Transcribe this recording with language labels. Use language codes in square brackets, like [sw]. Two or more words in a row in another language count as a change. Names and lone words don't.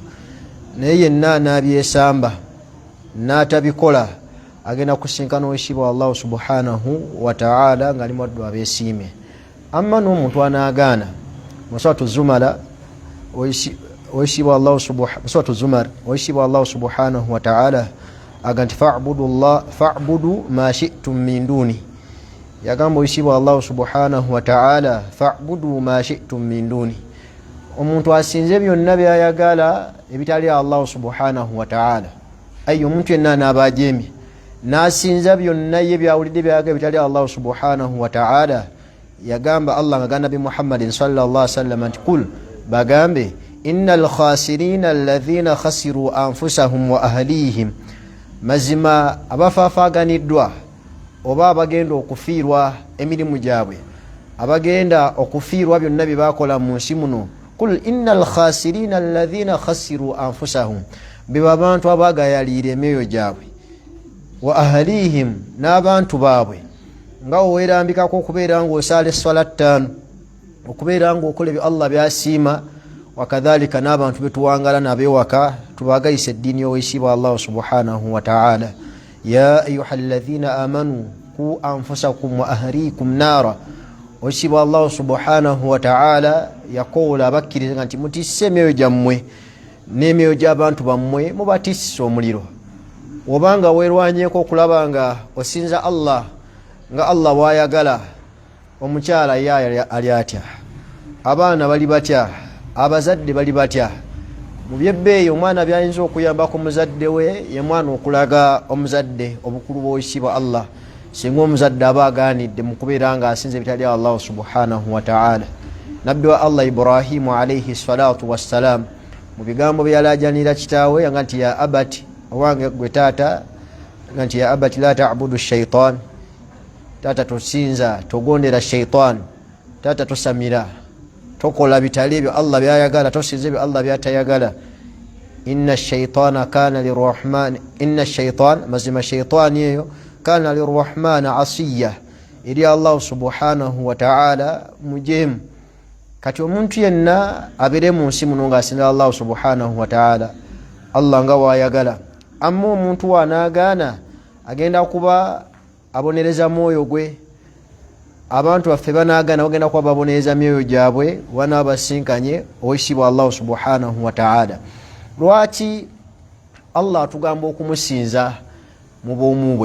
[lg] Naye yenna n'abyesamba n'atabikola agenda kusinkana owekitiibwa Allah [ar] سبحانه وتعالى [lg] ng'ali mu baddu abeesiimye. Amma n'omuntu anaagaana mu suratu Zumar, owekitiibwa Allah [ar] سبحانه وتعالى [lg] aga nti [ar] فاعبدوا ما شئتم من دوني. [lg] Yagamba owekitiibwa Allah [ar] سبحانه وتعالى فاعبدوا ما شئتم من دوني. [lg] Omuntu asinze byonna byayagala ebitali Allah [ar] سبحانه وتعالى. [lg] Omuntu yenna n'abajeemye n'asinza byonna ye byawulidde byayagala ebitali Allah [ar] سبحانه وتعالى, [lg] yagamba Allah nga Nabi Muhammadin [ar] صلى الله عليه وسلم [lg] nti qul, bagambe, [ar] إن الخاسرين الذين خسروا أنفسهم وأهليهم, [lg] mazima abafaafaganiddwa oba abagenda okufiirwa emirimu gyabwe, abagenda okufiirwa byonna bye bakola mu nsi muno. [ar] قل إن الخاسرين الذين خسروا أنفسهم, [lg] be abantu abagayalira emyoyo gyabwe, [ar] وأهليهم, [lg] n'abantu baabwe. Nga weerambikako okubeera ng'osaala esswala ttaano, okubeera ng'okola ebyo Allah byasiima, wakadhalika n'abantu betuwangala n'abewaka tubagayisa eddiini y'owekitiibwa Allah [ar] سبحانه وتعالى. يا أيها الذين آمنوا قوا أنفسكم وأهليكم نارا. [lg] Owekitiibwa Allah [ar] سبحانه وتعالى [lg] yakoola abakkiriza nti mutisse emyoyo gyammwe n'emyoyo gy'abantu bammwe, mubatisse omuliro. Obanga weerwanyeeko okulaba nga osinza Allah nga Allah bw'ayagala, omukyala ye ali atya, abaana bali batya, abazadde bali batya. Mu byebbeeyi omwana byayinza okuyambako muzadde we ye mwana okulaga omuzadde obukulu bw'owekitiibwa Allah, singa omuzadde aba agaanidde mu kubeera nga asinza ebitali Allah subhanahu wa ta'ala. Nabbi wa Allah Ibrahimu [ar] عليه الصلاة والسلام [lg] mu bigambo bye yalaajanira kitaawe nga nti [ar] يا أبت, [lg] owange gwe taata, nga nti [ar] يا أبت لا تعبد الشيطان, [lg] taata tosinza togondera shaitan, taata tosamira tokola bitali ebyo Allah byayagala, tosinza ebyo Allah byatayagala. [ar] إن الشيطان كان للرحمن، إن الشيطان, [lg] mazima shaitani eyo [ar] كان للرحمن عصيا, [lg] eri Allah [ar] سبحانه وتعالى [lg] mujemu. Kati omuntu yenna abere mu nsi muno ng'asinza Allah [ar] سبحانه وتعالى, [lg] Allah nga wayagala. Amma omuntu wanaagaana agenda kuba abonereza mwoyo gwe abantu baffe banagana bagenda kuba babonereza myoyo gyabwe wanabasinkanye oweekitiibwa Allah [ar] سبحانه وتعالى. [lg] Lwaki Allah atugamba okumusinza mu bwomu bwe?